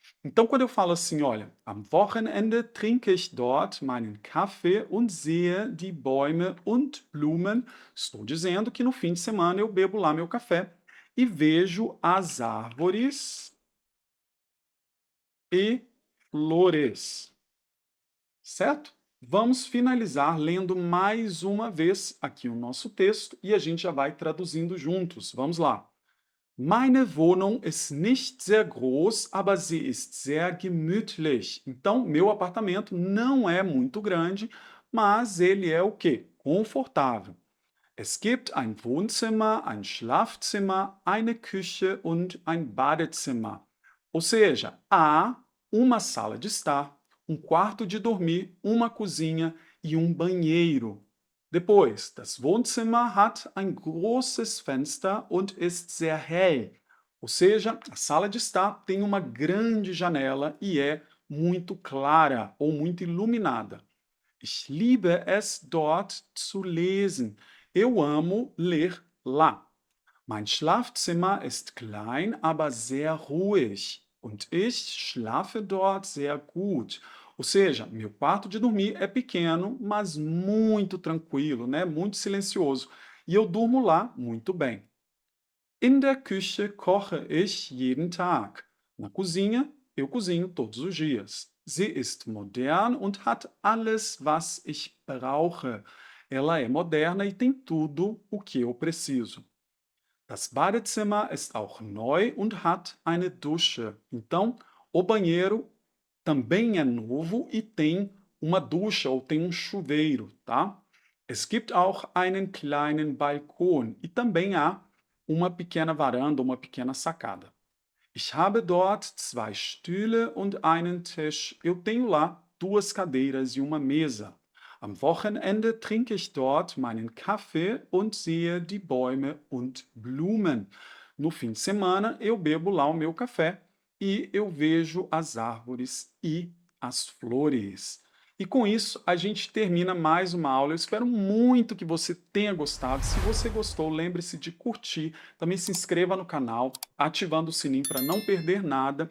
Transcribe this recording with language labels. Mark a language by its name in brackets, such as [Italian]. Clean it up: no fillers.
[Portuguese] Então, quando eu falo assim, olha, [German] am Wochenende trinke ich dort meinen Kaffee und sehe die Bäume und Blumen, [Portuguese] estou dizendo que no fim de semana eu bebo lá meu café e vejo as árvores e flores, certo? Vamos finalizar lendo mais uma vez aqui o nosso texto e a gente já vai traduzindo juntos. Vamos lá. [German] Meine Wohnung ist nicht sehr groß, aber sie ist sehr gemütlich. [Portuguese] Então, meu apartamento não é muito grande, mas ele é o quê? Confortável. [German] Es gibt ein Wohnzimmer, ein Schlafzimmer, eine Küche und ein Badezimmer. [Portuguese] Ou seja, há uma sala de estar, um quarto de dormir, uma cozinha e um banheiro. [German] Depois, das Wohnzimmer hat ein großes Fenster und ist sehr hell. [Portuguese] Ou seja, a sala de estar tem uma grande janela e é muito clara ou muito iluminada. [German] Ich liebe es, dort zu lesen. [Portuguese] Eu amo ler lá. [German] Mein Schlafzimmer ist klein, aber sehr ruhig. Und ich schlafe dort sehr gut. [Portuguese] Ou seja, meu quarto de dormir é pequeno, mas muito tranquilo, né? Muito silencioso. E eu durmo lá muito bem. [German] In der Küche koche ich jeden Tag. [Portuguese] Na cozinha, eu cozinho todos os dias. [German] Sie ist modern und hat alles, was ich brauche. [Portuguese] Ela é moderna e tem tudo o que eu preciso. [German] Das Badezimmer ist auch neu und hat eine Dusche. [Portuguese] Então, o banheiro também é novo e tem uma ducha ou tem um chuveiro, tá? [German] Es gibt auch einen kleinen Balkon [Portuguese] e também há uma pequena varanda, uma pequena sacada. [German] Ich habe dort zwei Stühle und einen Tisch. [Portuguese] Eu tenho lá duas cadeiras e uma mesa. [German] Am Wochenende trinke ich dort meinen Kaffee und sehe die Bäume und Blumen. [Portuguese] No fim de semana, eu bebo lá o meu café e eu vejo as árvores e as flores. E com isso, a gente termina mais uma aula. Eu espero muito que você tenha gostado. Se você gostou, lembre-se de curtir. Também se inscreva no canal, ativando o sininho para não perder nada.